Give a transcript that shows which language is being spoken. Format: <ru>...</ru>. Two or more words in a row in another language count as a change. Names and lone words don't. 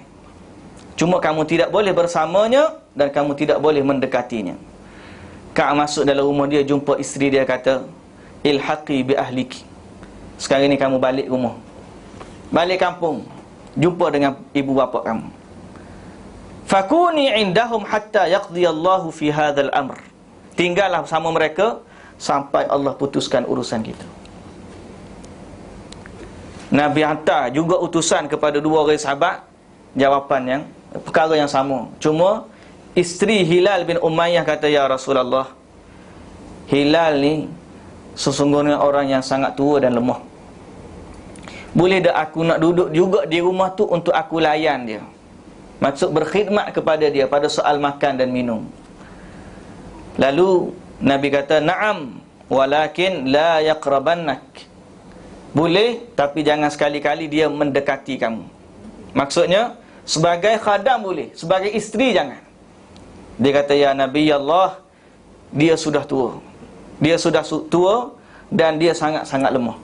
<ms>Cuma kamu tidak boleh bersamanya dan kamu tidak boleh mendekatinya. Ka'ab masuk dalam rumah dia, jumpa isteri dia, kata,</ms> <ar>الحقي بأهلك.</ar> <ms>Sekarang ni kamu balik rumah, balik kampung, jumpa dengan ibu bapa kamu.</ms> <ar>فكوني عندهم حتى يقضي الله في هذا الأمر.</ar> <ms>Tinggallah bersama mereka sampai Allah putuskan urusan kita. Nabi hantar juga utusan kepada dua orang sahabat, jawapan yang perkara yang sama. Cuma isteri Hilal bin Umayyah kata,</ms> <ar>يا رسول الله,</ar> <ms>Hilal ni sesungguhnya orang yang sangat tua dan lemah. Boleh tak aku nak duduk juga di rumah tu untuk aku layan dia? Maksud berkhidmat kepada dia pada soal makan dan minum. Lalu Nabi kata,</ms> <ar>نعم، ولكن لا يقربنك.</ar> <ms>Boleh, tapi jangan sekali-kali dia mendekati kamu. Maksudnya, sebagai khadam boleh, sebagai isteri jangan. Dia kata,</ms> <ar>يا نبي الله,</ar> <ms>dia sudah tua. Dia sudah tua dan dia sangat-sangat lemah.</ms>